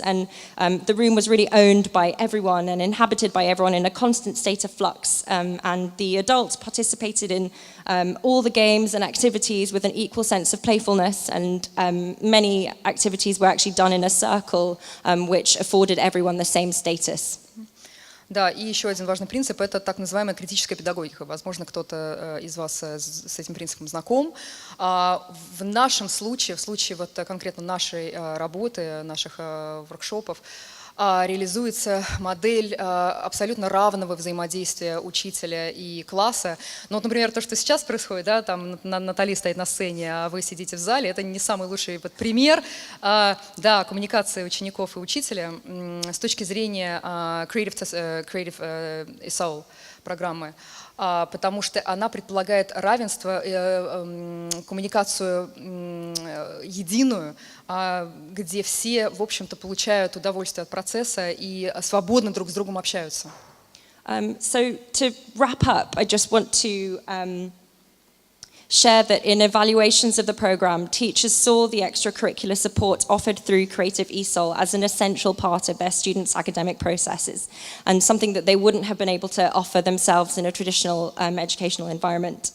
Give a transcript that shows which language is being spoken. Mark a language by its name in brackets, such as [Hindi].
[English] And the room was really owned by everyone and inhabited by everyone in a constant state of flux. And the adults participated in all the games and activities with an equal sense of playfulness. And many activities were actually done in a circle, which afforded everyone the same status. [Russian] Да, и еще один важный принцип – это так называемая критическая педагогика. Возможно, кто-то из вас с этим принципом знаком. В нашем случае, в случае вот конкретно нашей работы, наших воркшопов, реализуется модель абсолютно равного взаимодействия учителя и класса. Ну, вот, например, то, что сейчас происходит, да, там Натали стоит на сцене, а вы сидите в зале, это не самый лучший вот пример да, коммуникации учеников и учителя с точки зрения Creative Soul программы, потому что она предполагает равенство, коммуникацию единую, где все, в общем-то, получают удовольствие от процесса и свободно друг с другом общаются. [English] So to wrap up, I just want to share that in evaluations of the program, teachers saw the extracurricular support offered through Creative ESOL as an essential part of their students' academic processes and something that they wouldn't have been able to offer themselves in a traditional educational environment.